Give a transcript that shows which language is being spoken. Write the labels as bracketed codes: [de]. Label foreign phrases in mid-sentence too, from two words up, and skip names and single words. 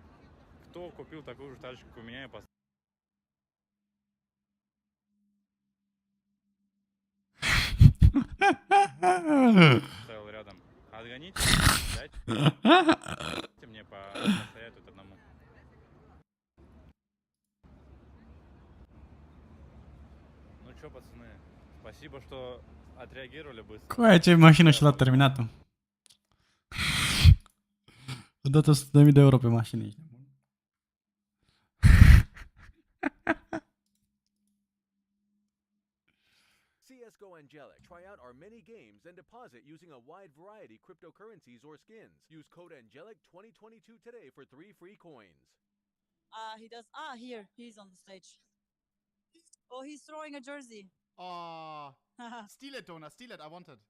[ru] Кто купил такую же тачку, как у меня и поставил рядом? Отгоните, дайте мне постоять тут одному. Ну чё, пацаны, спасибо, что отреагировали băstă. [ro] Coaie, ce mașină și l-a terminat-o. A dat 100.000 de euro pe mașină, ești nebun. [en] CSGO Angelic. Try out our many games and deposit using a wide variety cryptocurrencies or skins. Use code Angelic2022 today for 3 free coins. He does. Here. He's on the stage. Oh, he's throwing a jersey. Oh, steal it, Donna. Steal it. I want it.